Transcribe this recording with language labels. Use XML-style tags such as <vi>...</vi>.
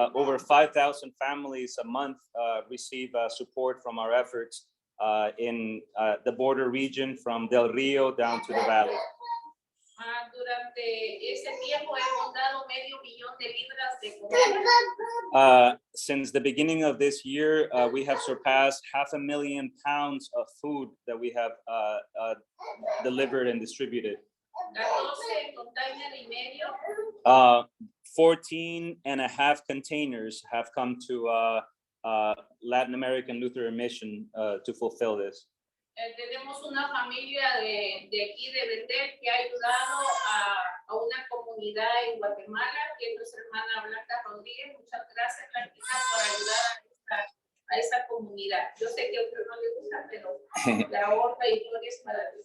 <en>Over 5,000 families a month receive support from our efforts in the border region from Del Rio down to the valley.</en> <es>Durante ese tiempo hemos dado $500,000 de comida.</es> <en>Since the beginning of this year, we have surpassed 500,000 pounds of food that we have delivered and distributed.</en> <es>14 containers y medio.</es> <en>14.5 containers have come to Latin American Lutheran Mission to fulfill this.</en> <es>Tenemos una familia de aquí de Betel que ha ayudado a una comunidad en Guatemala, que es nuestra hermana Blanca Rodríguez. Muchas gracias, Blanquita, por ayudar a esta comunidad. Yo sé que a usted no le gusta, pero la honra y gloria es para Dios.</es>